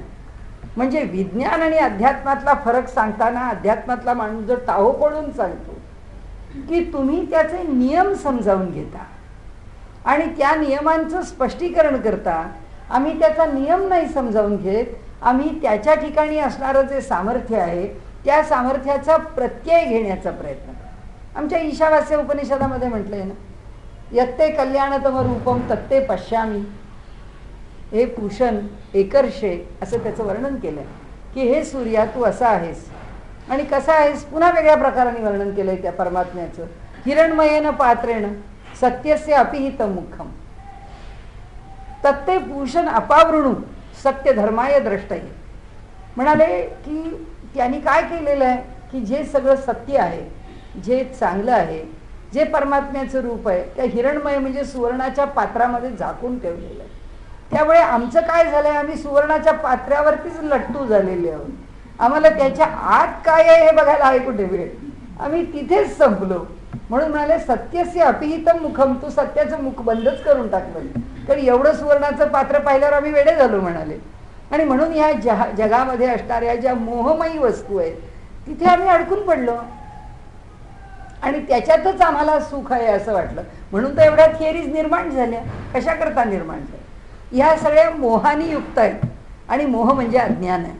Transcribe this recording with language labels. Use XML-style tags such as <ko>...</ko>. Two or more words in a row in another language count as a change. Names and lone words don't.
<mr>म्हणजे विज्ञान आणि अध्यात्मातला फरक सांगताना अध्यात्मातला माणूस जो टाहो पडून सांगतो की तुम्ही त्याचे नियम समजावून घेता आणि त्या नियमांचं स्पष्टीकरण करता, आम्ही त्याचा नियम नाही समजावून घेत, आम्ही त्याच्या ठिकाणी असणारं जे सामर्थ्य आहे त्या सामर्थ्याचा प्रत्यय घेण्याचा प्रयत्न करतो. आमच्या ईशावास्य उपनिषदामध्ये म्हटलंय ना,</mr> <sa>यत्ते कल्याणतम रूपम तत्ते पश्यामी,</sa> <mr>हे</mr> <sa>भूषण एकर्षे</sa> <mr>असं त्याचं वर्णन केलंय की हे सूर्या तू असा आहेस आणि कसा आहेस, पुन्हा वेगळ्या प्रकाराने वर्णन केलंय त्या परमात्म्याचं.</mr> <sa>हिरणमयेन पात्रेण सत्यस्य अपिहितं मुखम तत्ते भूषण अपावृणू सत्य धर्माय द्रष्टये.</sa> <mr>म्हणाले की त्यांनी काय केलेलं आहे की जे सगळं सत्य आहे, जे चांगलं आहे, जे परमात्म्याचं रूप आहे त्या हिरणमय म्हणजे सुवर्णाच्या पात्रामध्ये झाकून ठेवलेलं आहे. त्यामुळे आमचं काय झालंय, आम्ही सुवर्णाच्या पात्रावरतीच लट्टू झालेले आहोत. आम्हाला त्याच्या आत काय आहे हे बघायला आहे कुठे वेळ, आम्ही तिथेच संपलो. म्हणून म्हणाले</mr> <sa>सत्यस्य अपिहितं मुखम,</sa> <mr>तू सत्याचं मुख बंदच करून टाकलं, कारण एवढं सुवर्णाचं पात्र पाहिल्यावर आम्ही वेडे झालो म्हणाले. आणि म्हणून ह्या जगामध्ये असणाऱ्या ज्या मोहमयी वस्तू आहेत तिथे आम्ही अडकून पडलो आणि त्याच्यातच आम्हाला सुख आहे असं वाटलं. म्हणून तर एवढ्या थिअरीज निर्माण झाल्या. कशा करता निर्माण झाल्या, ह्या सगळ्या मोहानी युक्त आहेत आणि मोह म्हणजे अज्ञान आहे.</mr>